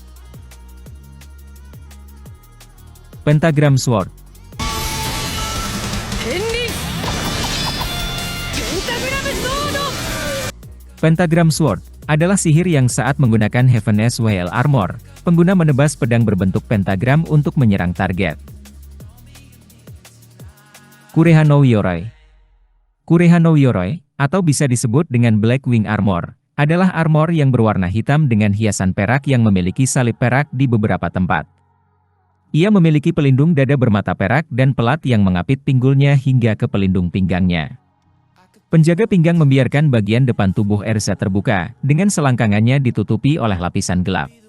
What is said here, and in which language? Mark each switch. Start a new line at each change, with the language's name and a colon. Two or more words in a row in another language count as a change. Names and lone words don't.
Indonesian: Pentagram Sword. Pentagram Sword adalah sihir yang saat menggunakan Heaven SWL Armor, pengguna menebas pedang berbentuk pentagram untuk menyerang target. Kureha no Yoroi. Kureha no Yoroi, atau bisa disebut dengan Black Wing Armor, adalah armor yang berwarna hitam dengan hiasan perak yang memiliki salib perak di beberapa tempat. Ia memiliki pelindung dada bermata perak dan pelat yang mengapit pinggulnya hingga ke pelindung pinggangnya. Penjaga pinggang membiarkan bagian depan tubuh Erza terbuka, dengan selangkangannya ditutupi oleh lapisan gelap.